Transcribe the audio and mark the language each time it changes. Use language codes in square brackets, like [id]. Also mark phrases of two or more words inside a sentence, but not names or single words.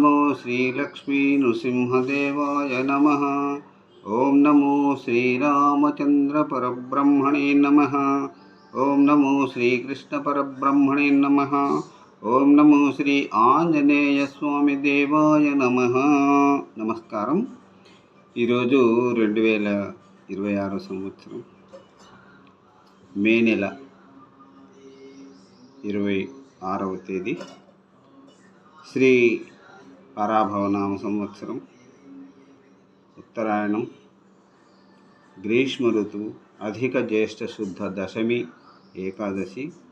[sa] श्रीलक्ष्मीनृसिंहदेवाय नमः। ओं नमो श्रीरामचन्द्रपरब्रह्मणे नमः। ओं नमो श्रीकृष्णपरब्रह्मणे नमः। ओं नमो श्री आञ्जनेयस्वामिदेवाय नमः। [te] నమస్కారం। ఈరోజు 2026 సంవత్సరం మే నెల 26వ తేదీ, శ్రీ పరాభవనామ సంవత్సరం, ఉత్తరాయణం, గ్రీష్మ ఋతువు, అధిక జ్యేష్ఠ శుద్ధ దశమి ఏకాదశి.